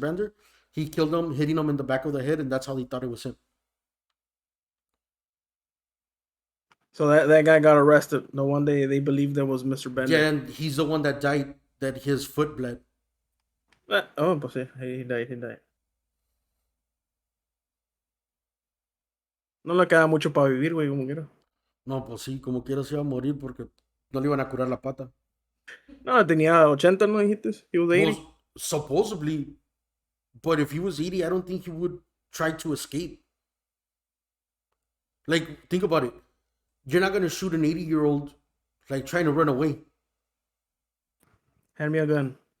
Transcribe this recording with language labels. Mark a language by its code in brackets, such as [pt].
[en] Bender, he killed him, hitting him in the back of the head, and that's how they thought it was him. So that guy got arrested. The one they believed that was Mr. Bender. Yeah, and he's the one that died, that his foot bled. Oh, [es] pues sí, [en] he died, he died. [es] No le queda mucho para vivir, güey, como quiera. No, pues sí, como quiera se iba a morir porque no le iban a curar la pata. No, tenía 80, ¿no dijiste? [en] He was 80. Well, supposedly, but if he was 80, I don't think he would try to escape. Like, think about it. You're not going to shoot an 80-year-old like trying to run away. Hand me a gun.